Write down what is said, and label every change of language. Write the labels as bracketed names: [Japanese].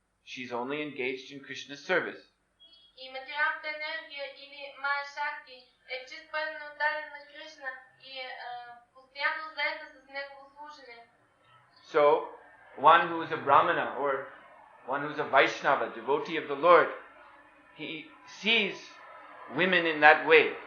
[English] She's only engaged in Krishna's service. [Bulgarian] И материалната енергия или Майя Шакти е чист предан отдаден на Кришна и е постоянно заета с негово служене. [English] So, one who is a Brahmana or one who is a Vaishnava, devotee of the Lord, he sees women in that way.